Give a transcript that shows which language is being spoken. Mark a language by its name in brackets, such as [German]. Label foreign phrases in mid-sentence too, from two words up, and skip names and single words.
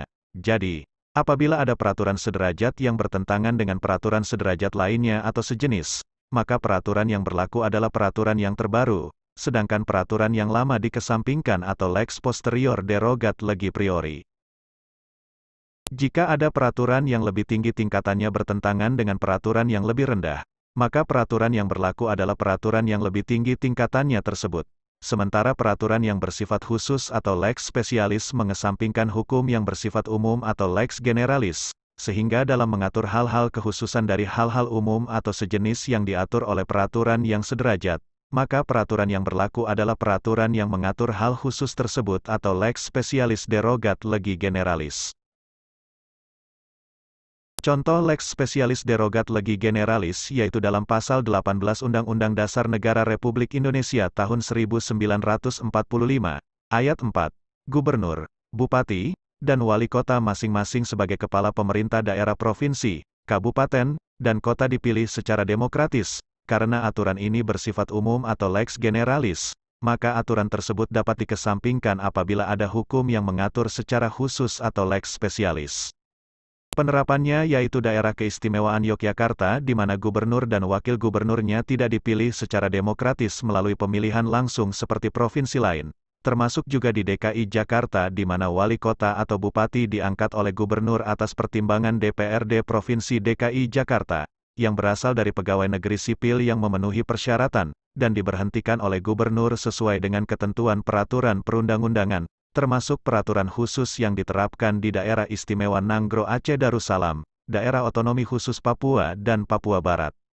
[Indonesian] Jadi, apabila ada peraturan sederajat yang bertentangan dengan peraturan sederajat lainnya atau sejenis, maka peraturan yang berlaku adalah peraturan yang terbaru, sedangkan peraturan yang lama dikesampingkan atau [Latin] lex posterior derogat legi priori. [Indonesian] Jika ada peraturan yang lebih tinggi tingkatannya bertentangan dengan peraturan yang lebih rendah, maka peraturan yang berlaku adalah peraturan yang lebih tinggi tingkatannya tersebut. Sementara peraturan yang bersifat khusus atau [Latin] lex specialis [Indonesian] mengesampingkan hukum yang bersifat umum atau [Latin] lex generalis, [Indonesian] sehingga dalam mengatur hal-hal kekhususan dari hal-hal umum atau sejenis yang diatur oleh peraturan yang sederajat, maka peraturan yang berlaku adalah peraturan yang mengatur hal khusus tersebut atau [Latin] lex specialis derogat legi generalis. [Indonesian] Contoh [Latin] lex specialis derogat legi generalis [Indonesian] yaitu dalam pasal 18 Undang-Undang Dasar Negara Republik Indonesia tahun 1945, ayat 4, Gubernur, Bupati, dan Wali Kota masing-masing sebagai kepala pemerintah daerah provinsi, kabupaten, dan kota dipilih secara demokratis. Karena aturan ini bersifat umum atau [Latin] lex generalis, [Indonesian] maka aturan tersebut dapat dikesampingkan apabila ada hukum yang mengatur secara khusus atau [Latin] lex specialis. [Indonesian] Penerapannya yaitu daerah keistimewaan Yogyakarta di mana gubernur dan wakil gubernurnya tidak dipilih secara demokratis melalui pemilihan langsung seperti provinsi lain, termasuk juga di DKI Jakarta di mana wali kota atau bupati diangkat oleh gubernur atas pertimbangan DPRD Provinsi DKI Jakarta, yang berasal dari pegawai negeri sipil yang memenuhi persyaratan, dan diberhentikan oleh gubernur sesuai dengan ketentuan peraturan perundang-undangan, termasuk peraturan khusus yang diterapkan di Daerah Istimewa Nanggro Aceh Darussalam, Daerah Otonomi Khusus Papua dan Papua Barat.